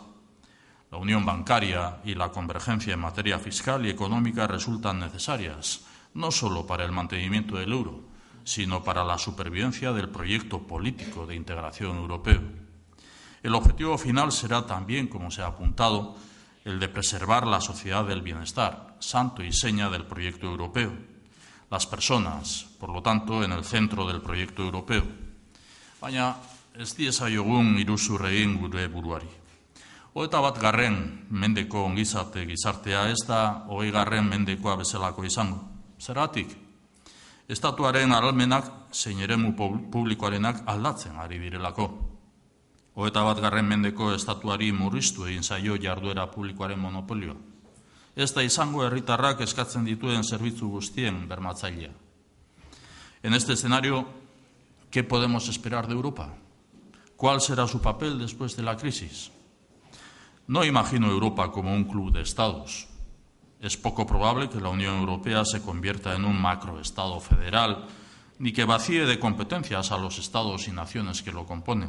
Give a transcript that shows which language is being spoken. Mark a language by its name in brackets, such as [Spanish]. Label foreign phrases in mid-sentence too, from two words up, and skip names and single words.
[Spanish] La unión bancaria y la convergencia en materia fiscal y económica resultan necesarias, no solo para el mantenimiento del euro, sino para la supervivencia del proyecto político de integración europeo. El objetivo final será también, como se ha apuntado, el de preservar la sociedad del bienestar, santo y seña del proyecto europeo. Las personas, por lo tanto, en el centro del proyecto europeo. [Basque] Baina ez diezaiogun iruzur egin gure buruari. 21. mendeko ongizate gizartea ez da 20. mendekoa bezalako izango. Zergatik? Estatuaren ahalmenak zein eremu publikoarenak aldatzen ari direlako. 21. mendeko estatuari murriztu egin zaio jarduera publikoaren monopolioa. Ez da izango herritarrak eskatzen dituen zerbitzu guztien bermatzailea. [Spanish] En este escenario, ¿qué podemos esperar de Europa? ¿Cuál será su papel después de la crisis? No imagino Europa como un club de estados. Es poco probable que la Unión Europea se convierta en un macroestado federal, ni que vacíe de competencias a los estados y naciones que lo componen.